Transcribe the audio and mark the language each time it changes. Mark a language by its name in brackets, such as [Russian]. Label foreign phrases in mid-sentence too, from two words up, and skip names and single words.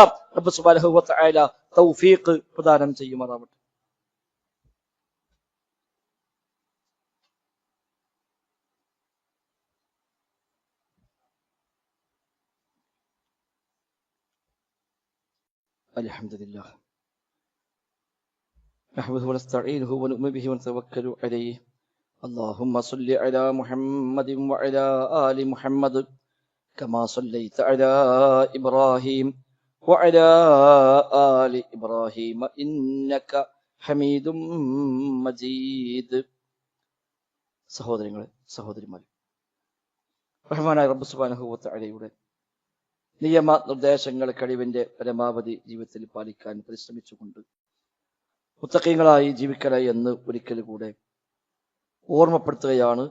[Arabic] رب سبحانه وتعالى [Malayalam] തൗഫീഖ് പ്രദാനം ചെയ്യുമാറാവട്ടെ. [Arabic] അൽഹംദുലില്ലാഹ് نحمده ونستعينه ونؤمن به ونتوكل عليه. اللهم صل على محمد وعلى آل محمد كما صليت على إبراهيم وعلى آل إبراهيم إنك حميد مجيد. [Malayalam] സഹോദരങ്ങളെ, സഹോദരിമാരെ, റഹ്മാനായ [Arabic] رب سبحانه و [Malayalam] തആലയുടെ നിയമ നിർദ്ദേശങ്ങൾ കഴിവിന്റെ പരമാവധി ജീവിതത്തിൽ പാലിക്കാൻ പരിശ്രമിച്ചുകൊണ്ട് മുത്തഖീങ്ങളായി ജീവിക്കണേ എന്ന് ഒരിക്കൽ കൂടെ ഓർമ്മപ്പെടുത്തുകയാണ്.